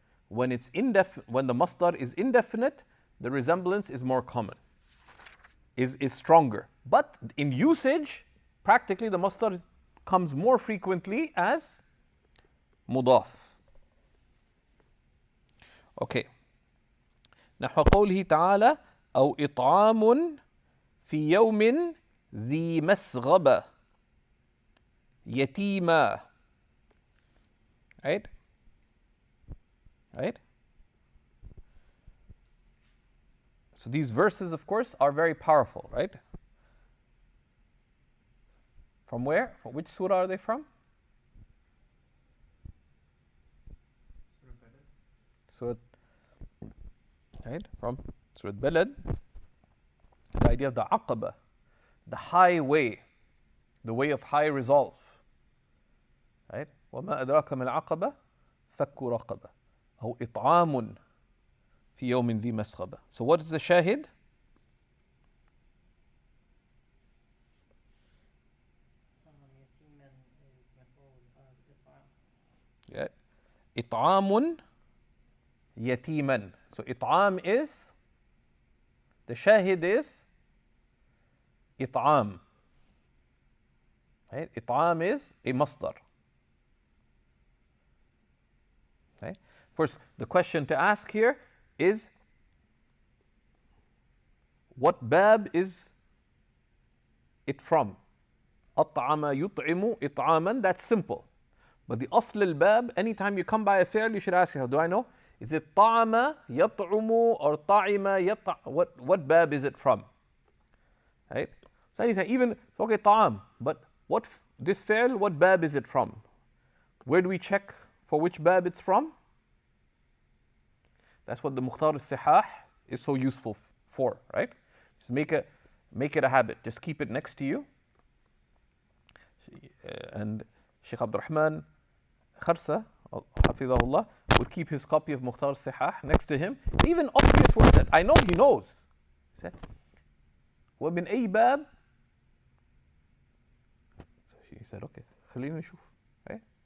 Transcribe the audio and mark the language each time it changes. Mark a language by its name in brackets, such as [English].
[English] When the masdar is indefinite, the resemblance is more common, is stronger. But in usage, practically the masdar comes more frequently as mudaf. Okay. [Arabic] نحو قوله تعالى أو إطعام في يوم ذي مسغبة يتيما. [English] Right? Right? So these verses, of course, are very powerful, right? From where? From which surah are they from? Surah, right? From Surah Balad. The idea of the aqaba, the high way, the way of high resolve. Right? [Arabic] وَمَا أَدْرَاكَ مَا الْعَقَبَةُ فَكُّ رَقَبَةٍ أو إطعام في يوم ذي مسغبة. [English] So what is the shahid? Yeah. [Arabic] إطعام يتيما. [English] So إطعام is, the shahid is إطعام. Right? إطعام is a masdar. Okay? Of course, the question to ask here is, what bab is it from? [Arabic] أطعم يطعم إطعاما, [English] that's simple. But the asl al-bab, anytime you come by a fi'l, you should ask yourself, do I know? Is it [Arabic] طعم يطعم or طعم يطعم? [English] What bab is it from? Right? So anytime, even, okay, طعام, but this fi'l, what bab is it from? Where do we check for which bab it's from? That's what the Mukhtar al-Sihah is so useful for, right? Just make it a habit. Just keep it next to you. And Shaykh Abdurrahman Kharsa, Hafidahullah, would keep his copy of Mukhtar al-Sihah next to him. Even obvious words that I know he knows. He said, [Arabic] وَمِنْ أَيْ بَابٍ. [English] So he said, okay, [Arabic] خلينا نشوف. [English] Right?